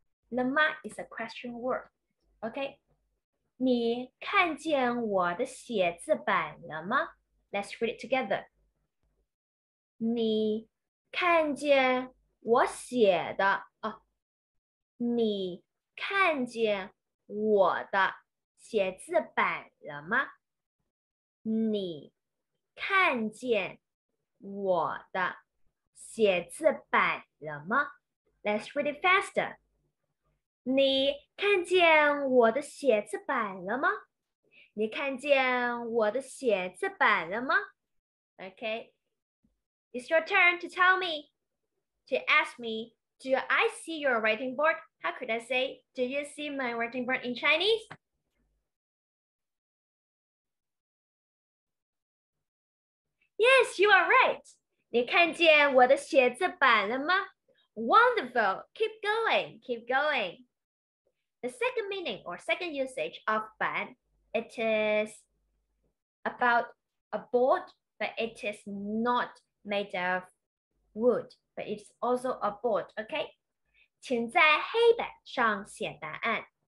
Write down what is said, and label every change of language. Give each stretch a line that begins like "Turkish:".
English: The my is a question word. Okay?
Chinese: 你看见我的写字板了吗？
English: Let's read it together.
Chinese: 你看见我写的你看见我的写字板了吗？你看见我的写字板了吗？
English: Let's read it faster.
Chinese: 你看见我的写字板了吗？你看见我的写字板了吗？
English: Okay. It's your turn to tell me, to ask me, do I see your writing board? How could I say, do you see my writing board in Chinese? Yes, you are right.
Chinese: 你看见我的写字板了吗？
English: Wonderful. Keep going. Keep going. The second meaning or second usage of 板, it is about a board, but it is not made of wood, but it's also a board.
Chinese: Okay? 请在黑板上写答案.